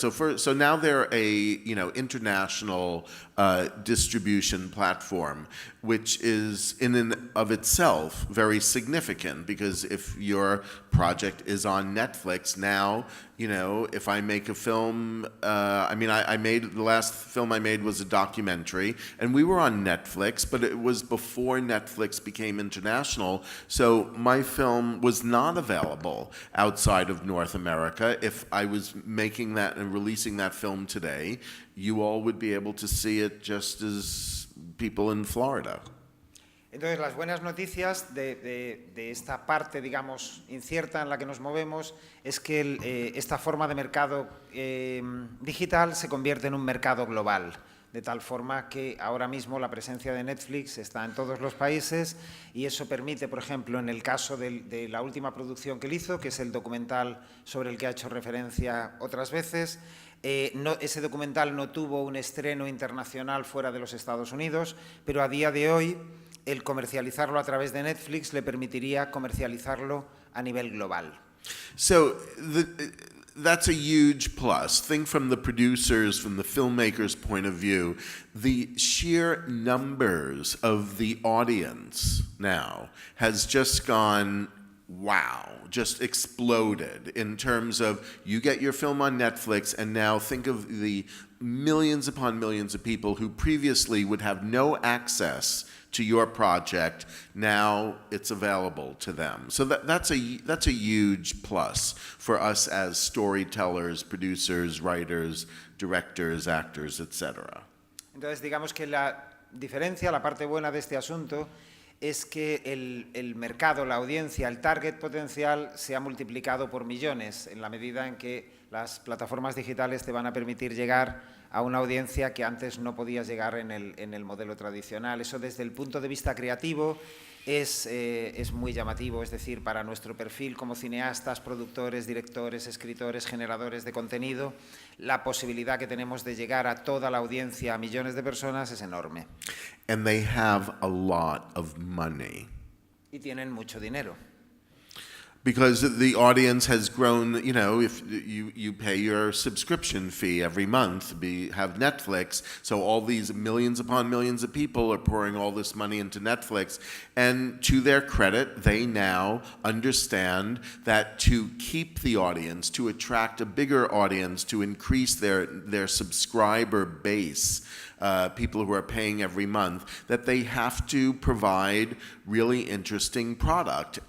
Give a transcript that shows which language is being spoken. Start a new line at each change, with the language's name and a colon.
English: So now they're a, international distribution platform, which is in and of itself very significant, because if your project is on Netflix now, if I make a film, the last film I made was a documentary, and we were on Netflix, but it was before Netflix became international, so my film was not available outside of North America. If I was making that and releasing that film today, you all would be able to see it just as people in Florida.
Spanish: Entonces, las buenas noticias de esta parte, digamos, incierta en la que nos movemos, es que esta forma de mercado digital se convierte en un mercado global, de tal forma que ahora mismo la presencia de Netflix está en todos los países, y eso permite, por ejemplo, en el caso de la última producción que él hizo, que es el documental sobre el que ha hecho referencia otras veces, ese documental no tuvo un estreno internacional fuera de los Estados Unidos, pero a día de hoy el comercializarlo a través de Netflix le permitiría comercializarlo a nivel global.
English: So that's a huge plus. Think from the producers, from the filmmakers' point of view, the sheer numbers of the audience now has just gone, wow, just exploded in terms of you get your film on Netflix, and now think of the millions upon millions of people who previously would have no access to your project. Now it's available to them. So that's a huge plus for us as storytellers, producers, writers, directors, actors, etc.
Spanish: Entonces, digamos que la diferencia, la parte buena de este asunto, es que el mercado, la audiencia, el target potencial se ha multiplicado por millones, en la medida en que las plataformas digitales te van a permitir llegar a una audiencia que antes no podías llegar en el modelo tradicional. Eso, desde el punto de vista creativo, es muy llamativo. Es decir, para nuestro perfil como cineastas, productores, directores, escritores, generadores de contenido, la posibilidad que tenemos de llegar a toda la audiencia, a millones de personas, es enorme.
English: And they have a lot of money.
Spanish: Y tienen mucho dinero.
English: Because the audience has grown, if you pay your subscription fee every month, have Netflix, so all these millions upon millions of people are pouring all this money into Netflix, and to their credit, they now understand that to keep the audience, to attract a bigger audience, to increase their subscriber base, people who are paying every month, that they have to provide really interesting product.